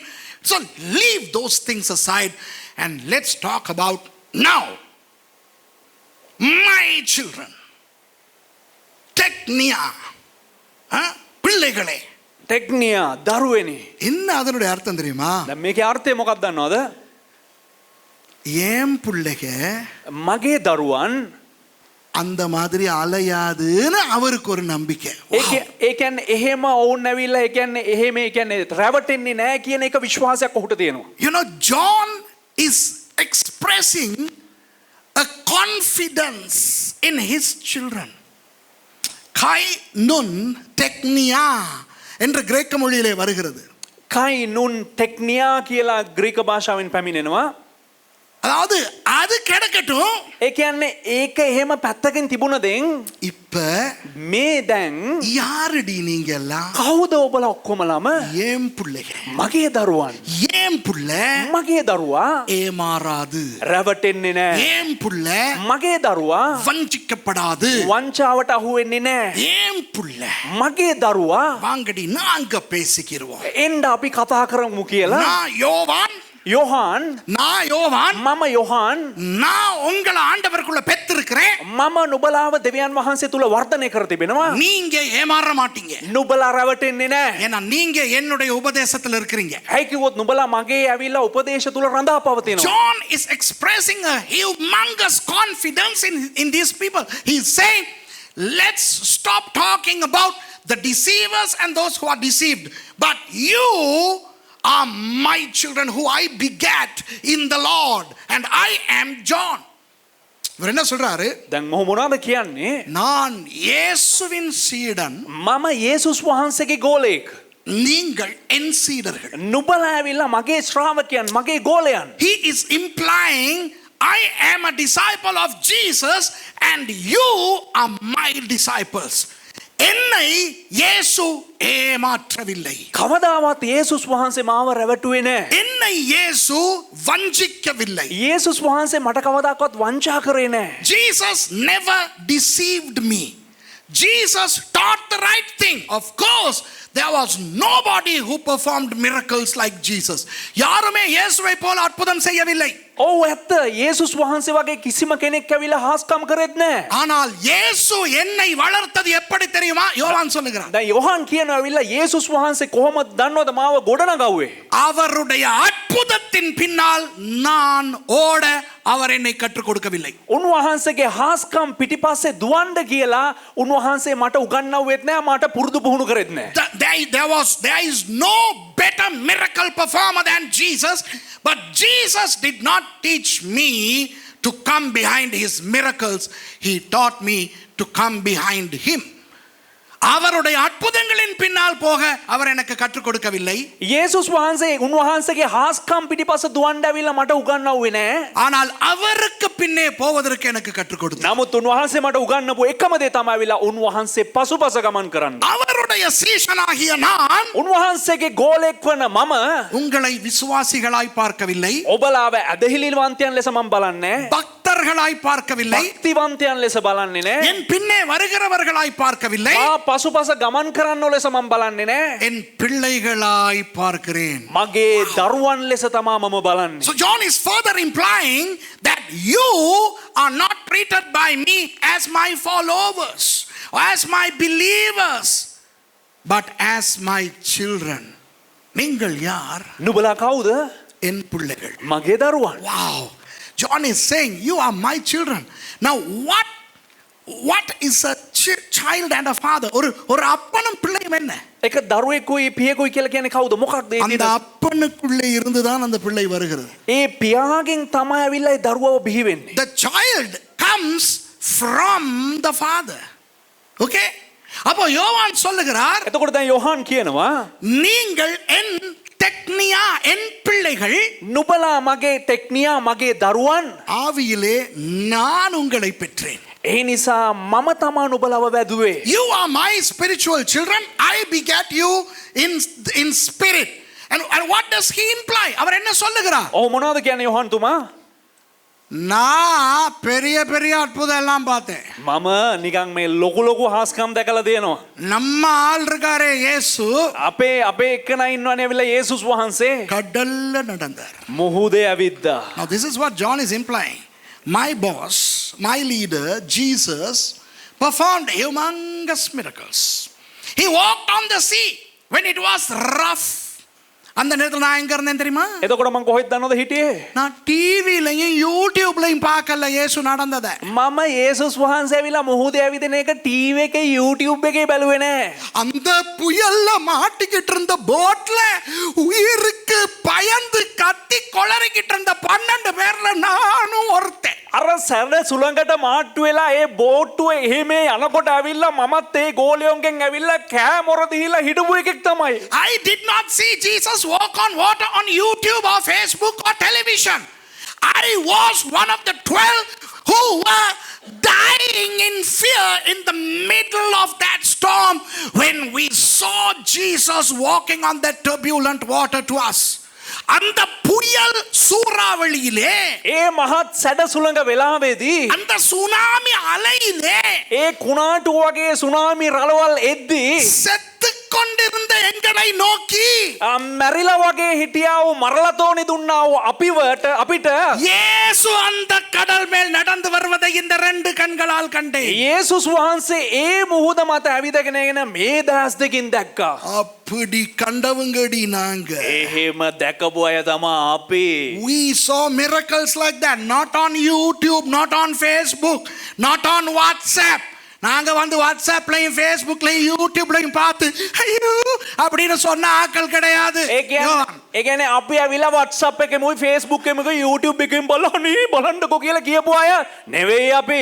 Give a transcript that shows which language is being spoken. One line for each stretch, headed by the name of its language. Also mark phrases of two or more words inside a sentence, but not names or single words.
English: So leave those things aside and let's talk about now my children.
Tamil: Technia, பிள்ளைகளே.
Sinhala: ටෙක්නියා දරුවනේ.
Tamil: என்ன அதனுடைய அர்த்தம் தெரியுமா?
Sinhala: දැන් මේකේ අර්ථය මොකක්ද දන්නවද?
Tamil: ஏன் பிள்ளைக
Sinhala: මගේ දරුවන්
Tamil: அந்த மாதிரி அலையாதுன்னு அவருக்கு ஒரு நம்பிக்கை.
Sinhala: ඒ කියන්නේ එහෙම වුන් නැවිලා ඒ කියන්නේ එහෙම ඒ කියන්නේ රැවටෙන්නේ නැහැ කියන එක විශ්වාසයක් ඔහුට තියෙනවා.
English: You know, John is expressing a confidence in his children.
Greek: καὶ νῦν τεκνία
Tamil: என்ற கிரேக்க மொழியிலே வருகிறது.
Greek: καὶ νῦν τεκνία
Sinhala: කියලා ග්‍රීක භාෂාවෙන් පැමිණෙනවා.
Tamil: அதாவது அது கிடக்கட்டும்.
Sinhala: ඒ කියන්නේ ඒක එහෙම පැත්තකින් තිබුණදෙන්
Tamil: இப்ப
Sinhala: මේ දැන්
Tamil: யாருடி நீங்க எல்லாம்?
Sinhala: කවුද ඔබලා ඔක්කොමලම?
Tamil: ஏன் பிள்ளைக,
Sinhala: මගේ දරුවන්.
Tamil: ஏன் புள்ள
Sinhala: මගේ දරුවා
Tamil: ஏமாறாது,
Sinhala: රැවටෙන්නේ නැහැ.
Tamil: ஏன் புள்ள
Sinhala: මගේ දරුවා
Tamil: வஞ்சிக்கப்படாது,
Sinhala: වංචාවට අහු වෙන්නේ නැහැ.
Tamil: ஏன் புள்ள
Sinhala: මගේ දරුවා
Tamil: வாங்கடி நாங்க பேசிக்கிறோம்.
Sinhala: එන්න අපි කතා කරමු කියලා.
Tamil: நான் யோவான்,
Sinhala: මම යොහන්
Tamil: நான் உங்களை ஆண்டவருக்குள்ள பெற்றிருக்கிறேன்.
Sinhala: මම නුබලාව දෙවියන් වහන්සේ තුල වර්ධනය කර තිබෙනවා.
Tamil: நீங்க ஏமாற மாட்டீங்க.
Sinhala: නුබලා රැවටෙන්නේ නැහැ.
Tamil: ஏன்னா நீங்க என்னுடைய உபதேசத்துல இருக்கிறீங்க.
Sinhala: ඇයි කිව්වොත් නුබලා මගේ ඇවිල්ලා උපදේශ තුල රඳා පවතිනවා.
English: John is expressing a humongous confidence in these people. He's saying, let's stop talking about the deceivers and those who are deceived, but you are my children who I begat in the Lord, and I am John.
Tamil: இவர் என்ன சொல்றாரு?
Sinhala: දැන් මොහු මොනවද කියන්නේ?
Tamil: நான் இயேசுவின் சீடன்,
Sinhala: මම යේසුස් වහන්සේගේ ගෝලයෙක්.
Tamil: நீங்கள் என் சீடர்கள்.
Sinhala: නුබලා ඇවිල්ලා මගේ ශ්‍රාවකයන්, මගේ ගෝලයන්.
English: He is implying I am a disciple of Jesus and you are my disciples.
Tamil: என்னை இயேசு ஏமாற்றவில்லை.
Sinhala: කවදාවත් යේසුස් වහන්සේ මාව රැවටුවේ නැහැ.
Tamil: என்னை இயேசு வஞ்சிக்கவில்லை.
Sinhala: යේසුස් වහන්සේ මට කවදාකවත් වංචා කරේ නැහැ.
English: Jesus never deceived me. Jesus taught the right thing. Of course, there was nobody who performed miracles like Jesus.
Tamil: யாருமே இயேசுவை போல அற்புதம் செய்யவில்லை.
Sinhala: ඔව් ඇත්ත. යේසුස් වහන්සේ වගේ කිසිම කෙනෙක් ඇවිල්ලා හාස්කම් කරෙත් නැහැ.
Tamil: ஆனால் இயேசு என்னை வளர்த்தது எப்படி தெரியுமா? யோவான் சொல்லுகிறார்.
Sinhala: දැන් යොහන් කියනවා ඇවිල්ලා යේසුස් වහන්සේ කොහොමද දන්නවද මාව ගොඩනගවුවේ?
Tamil: அவருடைய அற்புதத்தின் பின்னால் நான் ஓட அவர் என்னை கற்றுக் கொடுக்கவில்லை.
Sinhala: උන්වහන්සේගේ හාස්කම් පිටිපස්සේ දුවන්න කියලා උන්වහන්සේ මට උගන්වුවෙත් නැහැ, මට පුරුදු පුහුණු කරෙත් නැහැ.
English: There is no better miracle performer than Jesus, but Jesus did not teach me to come behind his miracles. He taught me to come behind him.
Tamil: அவருடைய அற்புதங்களின் பின்னால் போக அவர் எனக்கு கற்றுக் கொடுக்கவில்லை.
Sinhala: යේසුස් වහන්සේ උන්වහන්සේගේ හාස්කම් පිටිපස්ස දුවන්න ඇවිල්ලා මට උගන්වුවේ නැහැ.
Tamil: ஆனால் அவருக்கு பின்னே போவதற்கு எனக்கு கற்றுக் கொடுத்தார்.
Sinhala: නමුත් උන්වහන්සේ මට උගන්වපු එකම දේ තමයි ඇවිල්ලා උන්වහන්සේ පසුපස ගමන් කරන්න.
Tamil: அவருடைய சீஷனாகிய நான்
Sinhala: උන්වහන්සේගේ ගෝලෙක් වන මම
Tamil: உங்களை விசுவாசிகளாய் பார்க்கவில்லை,
Sinhala: ඔබලාව ඇදහිලිවන්තයන් ලෙස මම බලන්නේ නැහැ.
Tamil: பக்தர்களாய் பார்க்கவில்லை,
Sinhala: භක්තිවන්තයන් ලෙස බලන්නේ නැහැ.
Tamil: என் பின்னே வருகிறவர்களாய் பார்க்கவில்லை,
Sinhala: පසුපස ගමන් කරන්න ලෙස මම බලන්නේ නැහැ.
Tamil: என் பிள்ளைகளாய் பார்க்கிறேன்.
Sinhala: මගේ දරුවන් ලෙස තමා මම බලන්නේ.
English: So John is further implying that you are not treated by me as my followers or as my believers, but as my children.
Tamil: நீங்கள் யார்?
Sinhala: නුඹලා කවුද?
Tamil: என் பிள்ளைகள்.
Sinhala: මගේ දරුවන්.
English: Wow. John is saying you are my children. Now what is a child and a father?
Tamil: ஒரு அப்பனும் பிள்ளையும் என்ன?
Sinhala: එක දරුවෙකුයි පියෙකුයි කියලා කියන්නේ කවුද? මොකක්ද ඒ
Tamil: அந்த அப்பனுக்குள்ளே இருந்து தான் அந்த பிள்ளை வருகிறது.
Sinhala: ඒ පියාගෙන් තමයි ඇවිල්ලා ඒ දරුවව බිහි වෙන්නේ.
English: The child comes from the father.
Tamil: Okay? அப்போ யோவான் சொல்லுகிறார்,
Sinhala: එතකොට දැන් යොහන් කියනවා
Tamil: நீங்கள் என் டெக்னியா, என் பிள்ளைகள்,
Sinhala: නුඹලා මගේ ටෙක්නියා මගේ දරුවන්.
Tamil: ஆவியிலே நான் உங்களை பெற்றேன்.
Sinhala: ඒ නිසා මම තමා නුඹලව වැදුවේ.
English: You are my spiritual children. I begat you in spirit. And what does he imply?
Tamil: அவர் என்ன சொல்லுகிறார்?
Sinhala: ඔව් මොනවද කියන්නේ යොහන් තුමා?
Tamil: நான் பெரிய பெரிய அற்புதம் எல்லாம் பார்த்தேன்.
Sinhala: මම නිකන් මේ ලොකු ලොකු හාස්කම් දැකලා දෙනවා.
Tamil: நம்ம ஆள் இருக்காரே இயேசு,
Sinhala: අපේ එක්කන ඉන්නවනේ ඇවිල්ලා යේසුස් වහන්සේ
Tamil: கடல்ல நடந்தார்.
Sinhala: මුහුදේ ඇවිද්දා.
English: Now this is what John is implying. My boss, my leader, Jesus, performed humongous miracles. He walked on the sea when it was rough.
Tamil: அந்த நேரத்தில் நான் எங்க இருந்தேன் தெரியுமா?
Sinhala: එතකොට මං කොහෙද දන්නවද හිටියේ?
Tamil: நான் டிவிலையும் யூடியூப்லையும் பார்க்கல இயேசு நடந்ததை.
Sinhala: මම යේසුස් වහන්සේ ඇවිල්ලා මුහුදේ ඇවිදින එක ටීවී එකේ YouTube එකේ බැලුවේ නෑ.
Tamil: அந்த புயல்ல மாட்டிக்கிட்டு இருந்த போட்ல உயிருக்கு பயந்து கத்தி கொளறிக்கிட்டு இருந்த 12 பேர்ல நானும் ஒருத்தன்.
Sinhala: අර සැර සුළඟට මාට්ටු වෙලා ඒ බෝට්ටුවේ එහෙම යනකොට ඇවිල්ලා මමත් ඒ ගෝලියොන්ගෙන් ඇවිල්ලා කෑමොර දීලා හිටපු එකෙක් තමයි.
English: I did not see Jesus walk on water on YouTube or Facebook or television. I was one of the 12 who were dying in fear in the middle of that storm when we saw Jesus walking on that turbulent water to us.
Tamil: அந்த புயல் சூறாவளியிலே,
Sinhala: ඒ මහත් සැඩ සුළඟ වෙලාවේදී,
Tamil: அந்த சுனாமி அலையிலே,
Sinhala: ඒ කුණාටු වගේ සුනාමි රළවල් එද්දී
Tamil: செத்து கொண்டிருந்த எங்களை நோக்கி
Sinhala: මැරිලා වගේ හිටියා වූ මරලතෝනි දුන්නා වූ අපිට
Tamil: இயேசு அந்த கடல் மேல் நடந்து வருவதை இந்த 2 கண்களால் கண்டேன்.
Sinhala: යේසුස් වහන්සේ ඒ මුහුද මත ඇවිදගෙන එන මේ දහස් දෙකින් දැක්කා.
Tamil: அப்படி கண்டவங்கடி நாங்க.
Sinhala: එහෙම දැකපු අය තමයි අපි.
English: We saw miracles like that, not on YouTube, not on Facebook, not on WhatsApp.
Tamil: நாங்க வந்து வாட்ஸ்அப்லயும் ஃபேஸ்புக்லயும் யூடியூப்லயும் பார்த்து ஐயோ அப்படின்னு சொன்ன ஆட்கள் கிடையாது.
Sinhala: ඒ කියන්නේ අපි ඇවිල්ලා WhatsApp එකෙමුයි Facebook එකෙමුයි YouTube එකෙම බලන්නේ බලන්නකෝ කියලා කියපු අය නෙවෙයි අපි.